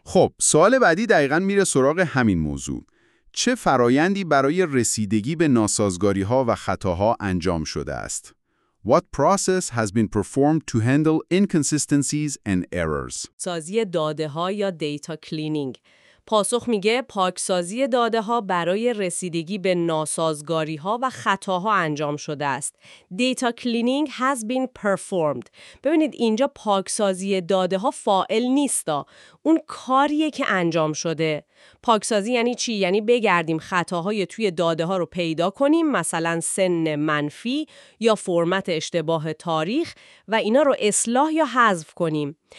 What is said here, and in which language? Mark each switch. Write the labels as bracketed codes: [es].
[fa] خب، سوال بعدی دقیقاً میره سراغ همین موضوع. چه فرایندی برای رسیدگی به ناسازگاری‌ها و خطاها انجام شده است؟ [en] What process has been performed to handle inconsistencies and errors? [fa] سازی داده ها یا دیتا کلینینگ. پاسخ میگه پاکسازی داده ها برای رسیدگی به ناسازگاری ها و خطاها انجام شده است. دیتا کلینینگ [en] has been performed. [fa] ببینید اینجا پاکسازی داده ها فاعل نیست، اون کاریه که انجام شده. پاکسازی یعنی چی؟ یعنی بگردیم خطاهای توی داده ها رو پیدا کنیم، مثلا سن منفی یا فرمت اشتباه تاریخ، و اینا رو اصلاح یا حذف کنیم.